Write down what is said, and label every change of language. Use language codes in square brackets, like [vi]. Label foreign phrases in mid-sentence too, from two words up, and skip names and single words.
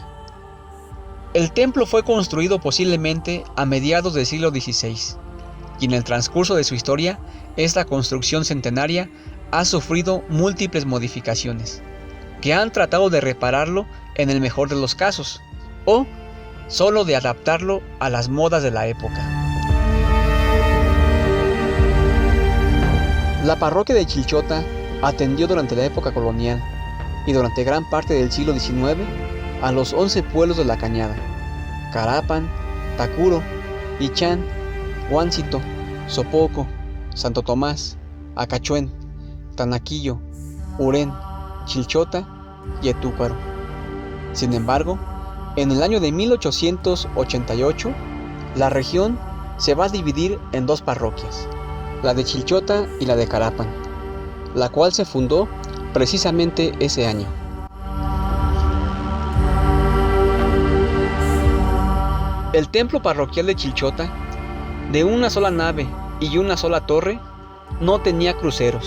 [es] El templo fue construido posiblemente a mediados del siglo XVI, y en el transcurso de su historia, esta construcción centenaria ha sufrido múltiples modificaciones, que han tratado de repararlo en el mejor de los casos, o solo de adaptarlo a las modas de la época. La parroquia de Chilchota atendió durante la época colonial y durante gran parte del siglo XIX a los 11 pueblos de la Cañada: Carapan, Tacuro, Ichán, Huáncito, Sopoco, Santo Tomás, Acachuén, Tanaquillo, Urén, Chilchota y Etúcuaro. Sin embargo, en el año de 1888, la región se va a dividir en dos parroquias, la de Chilchota y la de Carapan, la cual se fundó precisamente ese año. El templo parroquial de Chilchota, de una sola nave y una sola torre, no tenía cruceros.